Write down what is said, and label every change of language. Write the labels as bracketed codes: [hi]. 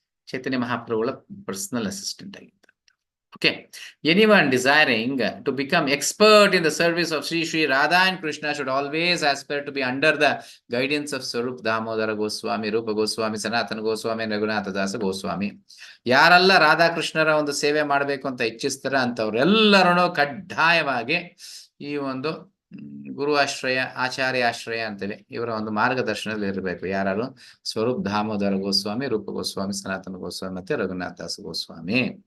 [kn] ಚೈತನ್ಯ ಮಹಾಪ್ರಭುಗಳ personal assistant ಆಗಿದ್ದ. [en] Okay. Anyone desiring to become expert in the service of Sri Radha and Krishna should always aspire to be under the guidance of Swarup Damodara Goswami, Rupa Goswami, Sanatana Goswami, and Raghunatha Dasa Goswami. [kn] ಯಾರೆಲ್ಲ ರಾಧಾ ಕೃಷ್ಣರ ಒಂದು ಸೇವೆ ಮಾಡಬೇಕು ಅಂತ ಇಚ್ಛಿಸ್ತಾರ ಅಂತವ್ರೆಲ್ಲರೂ ಕಡ್ಡಾಯವಾಗಿ ಈ ಒಂದು ಗುರು ಆಶ್ರಯ, ಆಚಾರ್ಯ ಆಶ್ರಯ ಅಂತೇವೆ. ಇವರ ಒಂದು ಮಾರ್ಗದರ್ಶನದಲ್ಲಿ ಇರಬೇಕು. ಯಾರು? ಸ್ವರೂಪ್ ದಾಮೋದರ ಗೋಸ್ವಾಮಿ, ರೂಪ ಗೋಸ್ವಾಮಿ, ಸನಾತನ ಗೋಸ್ವಾಮಿ ಮತ್ತೆ ರಘುನಾಥ ದಾಸ್ ಗೋಸ್ವಾಮಿ.